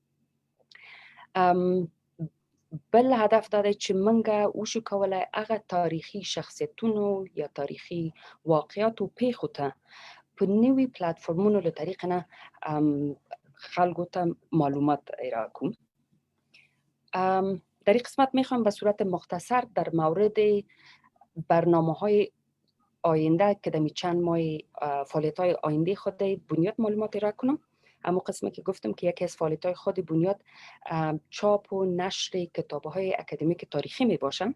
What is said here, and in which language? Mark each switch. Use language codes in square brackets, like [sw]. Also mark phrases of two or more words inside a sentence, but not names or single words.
[ps] بل هدف دا دی چې موږ وشو کولی هغه تاریخي شخصیتونو یا تاریخي واقعاتو پیښو ته په نوي پلتفرمونو له طریق نه خلکو ته معلومات ارائه کړو. [fa] در این قسمت میخوام به صورت مختصر در مورد برنامه‌های آینده که در چند ماه فعالیت‌های آینده خود بنیاد معلومات ارائه کنم. اما قسمی که گفتم که یکی از فعالیت‌های خود بنیاد چاپ و نشر کتاب‌های اکادمیک تاریخی می باشد.